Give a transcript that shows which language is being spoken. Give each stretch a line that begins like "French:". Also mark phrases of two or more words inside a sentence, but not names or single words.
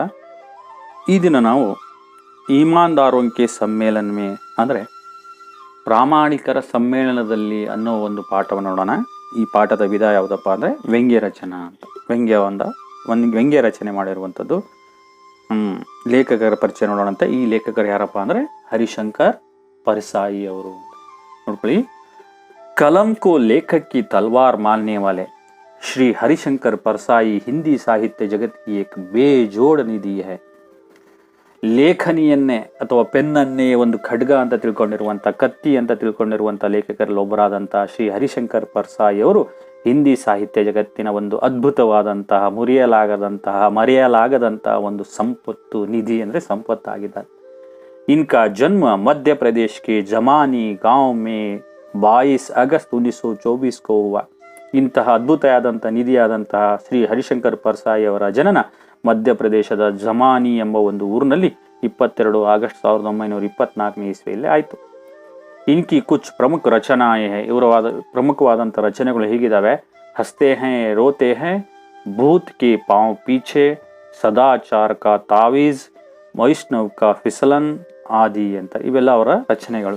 Kannada: ಈ ದಿನ ನಾವು
Hindi: ईमानदारों के सम्मेलन में
Kannada: ಅಂದರೆ ಪ್ರಾಮಾಣಿಕರ ಸಮ್ಮೇಳನದಲ್ಲಿ ಅನ್ನೋ ಒಂದು ಪಾಠವನ್ನು ನೋಡೋಣ. ಈ ಪಾಠದ ವಿಧ ಯಾವುದಪ್ಪ ಅಂದರೆ ವ್ಯಂಗ್ಯ ರಚನಾ ಅಂತ. ವ್ಯಂಗ್ಯ ರಚನೆ ಮಾಡಿರುವಂಥದ್ದು. ಲೇಖಕರ ಪರಿಚಯ ನೋಡೋಣಂತೆ. ಈ ಲೇಖಕರು ಯಾರಪ್ಪ ಅಂದರೆ ಹರಿಶಂಕರ್ परसाई ಅವರು. ನೋಡ್ಕೊಳ್ಳಿ,
Hindi: कलम को लेखक की तलवार मानने वाले श्री हरिशंकर परसाई हिंदी साहित्य जगत की एक बेजोड़ निधि है.
Kannada: ಲೇಖನಿಯನ್ನೇ ಅಥವಾ ಪೆನ್ನನ್ನೇ ಒಂದು ಖಡ್ಗ ಅಂತ ತಿಳ್ಕೊಂಡಿರುವಂಥ, ಕತ್ತಿ ಅಂತ ತಿಳ್ಕೊಂಡಿರುವಂಥ ಲೇಖಕರಲ್ಲಿ ಒಬ್ಬರಾದಂಥ ಶ್ರೀ ಹರಿಶಂಕರ್ ಪರ್ಸಾಯಿ ಅವರು ಹಿಂದಿ ಸಾಹಿತ್ಯ ಜಗತ್ತಿನ ಒಂದು ಅದ್ಭುತವಾದಂತಹ, ಮರೆಯಲಾಗದಂತಹ ಒಂದು ಸಂಪತ್ತು, ನಿಧಿ ಅಂದರೆ ಸಂಪತ್ತಾಗಿದ್ದಾರೆ.
Hindi: इनका जन्म मध्य प्रदेश के जमानी गांव में 22 अगस्त 1924 को हुआ.
Kannada: ಇಂತಹ ಅದ್ಭುತವಾದಂಥ ನಿಧಿಯಾದಂತಹ ಶ್ರೀ ಹರಿಶಂಕರ್ ಪರ್ಸಾಯಿ ಅವರ ಜನನ ಮಧ್ಯಪ್ರದೇಶದ ಜಮಾನಿ ಎಂಬ ಒಂದು ಊರಿನಲ್ಲಿ 22 ಆಗಸ್ಟ್ 1924ನೇ ಇಸ್ವಿಯಲ್ಲಿ ಆಯಿತು.
Hindi: इनकी कुछ प्रमुख रचनाएँ हैं.
Kannada: ಇವರ ಪ್ರಮುಖವಾದಂಥ ರಚನೆಗಳು ಹೀಗಿದ್ದಾವೆ: ಹಸ್ತೆ ಹೈ, ರೋತೆ ಹೈ, ಭೂತ್ ಕೆ ಪಾಂವ್ ಪೀಛೆ, ಸದಾಚಾರ್ ಕಾ ತಾವೀಜ್, ವೈಷ್ಣವ್ ಕಾ ಫಿಸಲನ್ ಆದಿ ಅಂತ ಇವೆಲ್ಲ ಅವರ ರಚನೆಗಳು.